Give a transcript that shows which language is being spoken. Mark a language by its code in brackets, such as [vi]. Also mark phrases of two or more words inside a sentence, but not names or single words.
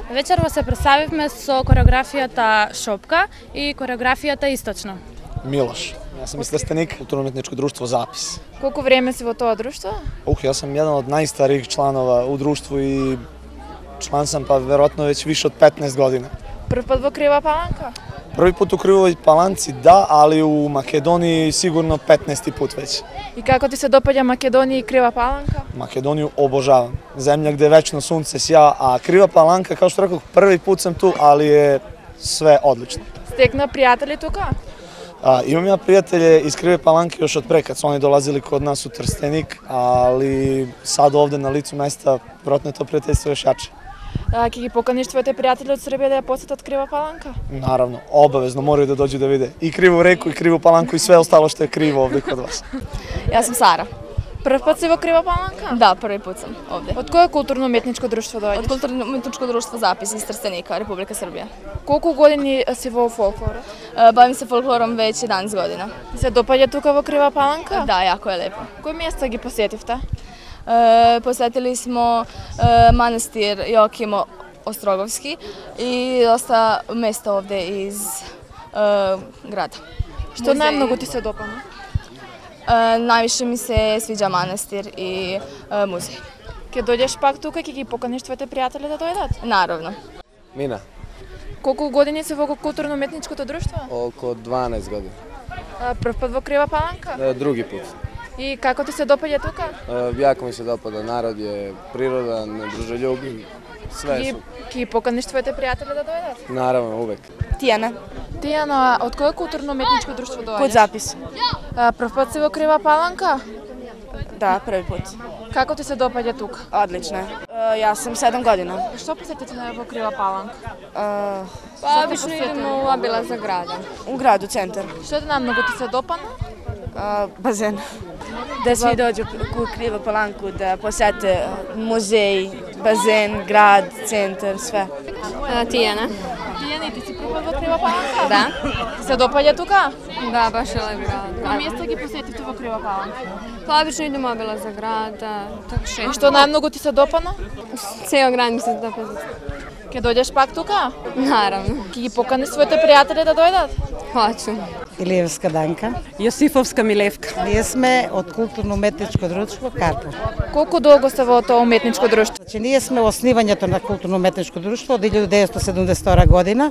[mk] Вечерва се представивме со кореографијата Шопка и кореографијата Источно. Милош. Јас сум свестеник културно-уметничко друштво Запис. Колку време си во тоа друштво? Јас сум еден од [sr] најстарих членова у друштво и член сам па [mk] веројатно веќе више од 15 години. Прв пат во Крива Паланка? [sr] Prvi put u Krivoj Palanci da, ali u Makedoniji sigurno 15. put već. I kako ti se dopada Makedonija i Kriva Palanka? Makedoniju obožavam. Zemlja gde večno sunce sja, a Kriva Palanka, kao što rekao, prvi put sam tu, ali je sve odlično. [mk] Стекна пријатели тука? [sr] Imam ja prijatelje iz Krive Palanke još od pre, kad su oni dolazili kod nas u Trstenik, ali sad ovde na licu mesta, vjerojatno je to prijateljstvo još jače. [mk] Ке ги поканиш твоите пријатели од Србија да ја посетат Крива Паланка? [sr] Naravno, obavezno moraju da dođu da vide i Krivu reku i Krivu Palanku i sve ostalo što je krivo ovde kod vas. [mk] Јас сум Сара. Прв пат си во Крива Паланка? [sr] Да, први пut sam ovde. [mk] Од кое културно-уметничко друштво доаѓаш? Од културно-уметничко друштво Запис из Трстеника, Република Србија. Колку години си во фолклорот? [sr] Bavim se folklorom već 11 godina. [mk] Ти се допаѓа тука во Крива Паланка? [sr] Da, jako je lepo. [mk] Кои места ги посетивте? [sr] Posetili smo manastir Joakimo Ostrogovski i dosta mesta ovde iz grada. [mk] Што најмногу ти се допадна? [sr] Najviše mi se sviđa manastir i muzej. [mk] Ке дојдеш пак тука, ке ги поканиш твоите пријатели да дојдат? [sr] Naravno. Mina, [mk] Колку години си во културно-уметничкото друштво? [sr] oko 12 godina. [mk] Прв пат во Крива Паланка? [sr] Drugi put. [mk] И како ти се допаѓа тука? [sr] Jako mi se dopada, narod je prirodan, druželjubiv, sve su. [mk] Ке ги поканиш твоите пријатели да дојдат? [sr] Naravno, uvek. Tijana. [mk] Тијана, од кое културно-уметничко друштво доаѓаш? [sr] Kod Zapis. [mk] Прв пат си во Крива Паланка? [sr] Da, prvi put. [mk] Како ти се допаѓа тука? [sr] Odlično je. Ja sam 7 godina. [mk] Што посетите во Крива Паланка? [sr] Pa obično idemo u obilaza grada. U gradu, centar. [mk] Што најмногу ти се допадна? [sr] Bazen. Da svi dođu u Krivu Palanku, da posete muzej, bazen, grad, centar, sve. Tijana. [mk] Тијана, ти си прв пат во Крива Паланка? [sr] Da. [mk] Ти се допаѓа тука? [sr] Da, baš je lep grad. [mk] Кои места ги посетивте во Крива Паланка? [sr] Pa obično idemo obilaza grada, tako [mk] И што најмногу ти се допадна? [sr] Ceo grad mi se dopada. [mk] Ке дојдеш пак тука? [sr] Naravno. [mk] Ке ги поканиш своите пријатели да дојдат? [sr] Hoću. [mk] Илиевска Данка. Јосифовска Милевка. Ние сме од културно-уметничко друштво Карпов. Колку долго сте во тоа уметничко друштво? Значи, ние сме основањето на културно-уметничко друштво од 1972 година.